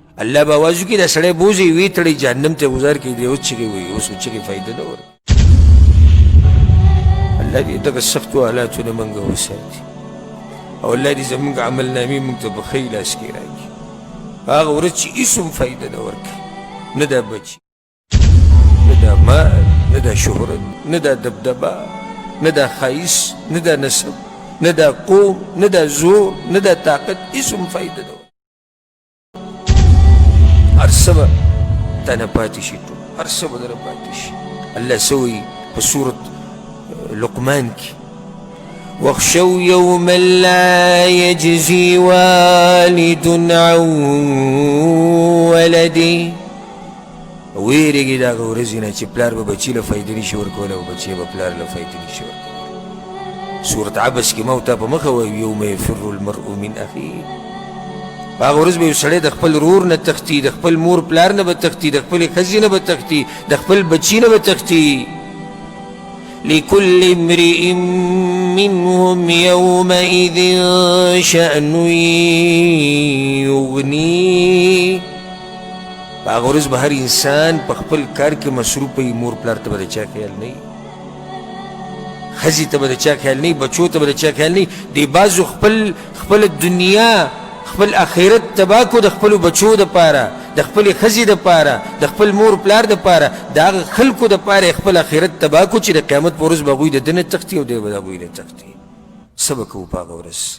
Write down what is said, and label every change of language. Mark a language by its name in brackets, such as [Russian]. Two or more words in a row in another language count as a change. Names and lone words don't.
[Pashto] الله به آواز وکړي دا سړی بوځي ویې تړي جهنم ته ګزار کړي دی اوس چغې وایي اوس چغې فایده نه ورکوي الله دې دغه سختو حالاتو نه موږ وساتي او الله دې زموږ عملنامې موږ ته په ښه لاس کې راکړي هغه ورځ چې هېڅ هم فایده نه ورکوي نه دا بچي نه دا مال نه دا شهرت نه دا دبدبه نه دا ښایست نه دا نسب نه دا قوم نه دا زور نه دا طاقت هېڅ هم فایده نه ورکوي هر څه به تا نه پاتې شي ټول هر څه به دله پاتې شي الله څه وایي په سورت لقمان کې [Arabic] واخشوا يوما لا يجزي والد عن [Pashto] ولده ویرېږي د هغه ورځې نه چې پلار به بچي له فایده نشي ورکولی او بچی به پلار له فایده نشي ورکولی سورت عبس کې ما ورته په مخه وایو [Arabic] یوم یفر المرء من اخیه [Pashto] په هغه ورځ به یو سړی د خپل ورور نه تښتي د خپل مور پلار نه به تښتي د خپلې ښځې نه به تښتي د خپل بچي نه به تښتي [Arabic] لكل امرئ منهم يومئذ شأن يغنيه [Pashto] په هغه ورځ به هر انسان په خپل کار کې مصروف وي مور پلار ته به د چا خیال نه وي ښځې ته به د چا خیال نه وي بچو ته به د چا خیال نه وي دې بعضو خپله دنیا خپل آخرت تباه کړو د خپلو بچو دپاره د خپلې ښځې دپاره د خپل مور پلار دپاره د هغه خلکو دپاره یې خپل آخرت تباه کړو چې د قیامت په ورځ به هغوی د ده نه تښتي او دی به د هغوی نه تښتي څه به کوو په هغه ورځ